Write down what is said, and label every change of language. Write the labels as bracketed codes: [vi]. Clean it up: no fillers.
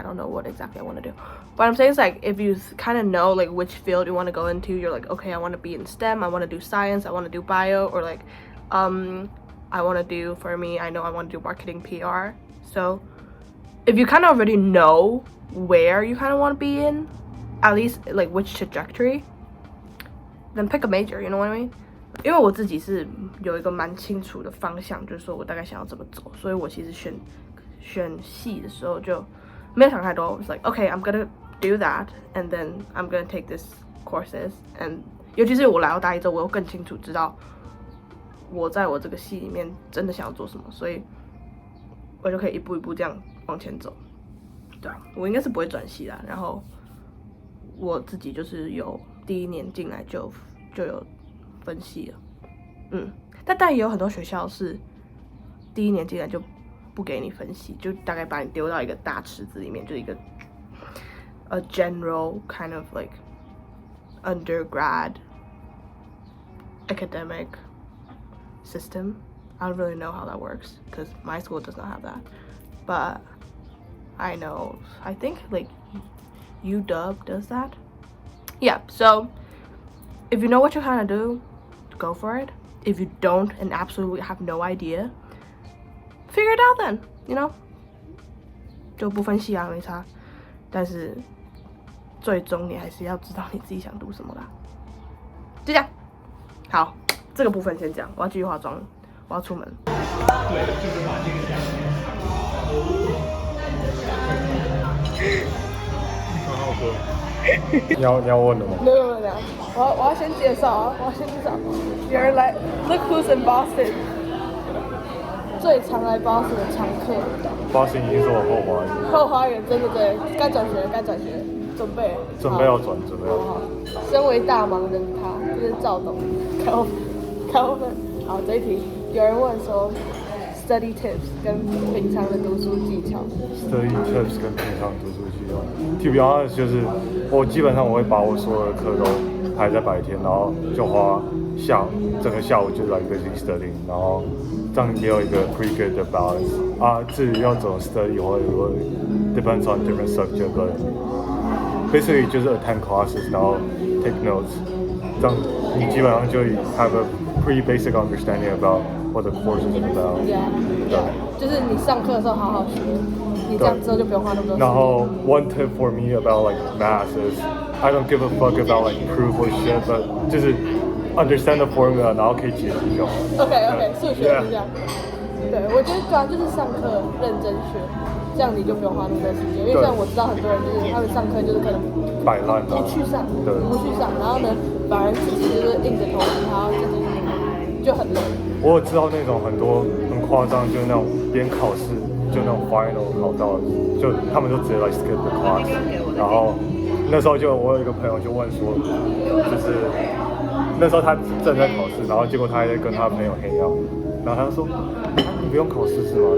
[en] I don't know what exactly I want to do, but I'm saying it's like if you kind of know like which field you want to go into, you're like, okay, I want to be in STEM, I want to do science, I want to do bio, or like I want to do, for me, I know I want to do marketing PR. So if you kind of already know where you kind of want to be in, at least like which trajectory, then pick a major, you know what I mean? [zh] 因为我自己是有一个蛮清楚的方向，就是说我大概想要怎么走，所以我其实选系的时候就没有想太多。 [en] It's like, okay, I'm gonna do that, and then I'm gonna take this courses. [zh] And 尤其是我来到大一之后，我又更清楚知道我在我这个系里面真的想要做什么，所以我就可以一步一步这样往前走。对啊，我应该是不会转系啦。然后我自己就是有第1年进来就有分系了，但也有很多学校是第1年进来就不给你分系，就大概把你丢到一个大池子里面，就一个 [en] a general kind of like undergrad academic system. I don't really know how that works because my school does not have that, but I think like UW does that. Yeah, so if you know what you're trying to do, go for it. If you don't and absolutely have no idea, figure it out then, you know? [zh] 就不分系啊，没差。但是最终你还是要知道你自己想读什么啦。就这样。好，这个部分先讲，我要继续化妆，我要出门。很好喝。你要问的吗？没有，我要先介绍啊，有人来 ， [en] Look who's in Boston， [zh] 最常来 Boston 的常客。 Boston 已经是我后花园。后花园，对，该转学，准备要转。好，身为大忙人他，就是赵董，高分。好，这一题有人问说 ，STEM study tips 跟平常的读书技巧。 study tips 跟平常读书技巧。 [en] To be honest， [zh] 就是我基本上我会把我所有的课都排在白天，然后就花整个下午就来 [en] busy studying， [zh] 然后这样也有一个 pretty good 的 balance 啊。至于要怎么 [en] study， 我 depends on different subject，but basically 就是 attend classes， 然后 take notes， [zh] 这样你基本上就 [en] have a pretty basic understanding about what the course is about。 [zh] 对，就是你上课的时候好好学，你这样之后就不用花那么多时间。 [en] 然后 one tip for me about like math is I don't give a fuck about like proof or shit，but 就是 understand the formula， [zh] 然后可以解题就好。 OK， 数学是这样。对，我觉得主要就是上课认真学，这样你就不用花那么多时间。因为像我知道很多人就是他们上课就是可能摆烂的，不去上，然后呢，反而自己就是硬着头皮，然后自己就很累。我有知道那种很多很夸张，就是那种边考试就那种 final 考到，就他们就直接来 [en] skip the class， [zh] 然后那时候我有一个朋友就问说，就是那时候他正在考试，然后结果他还在跟他朋友黑out，然后他就说，你不用考试是吗？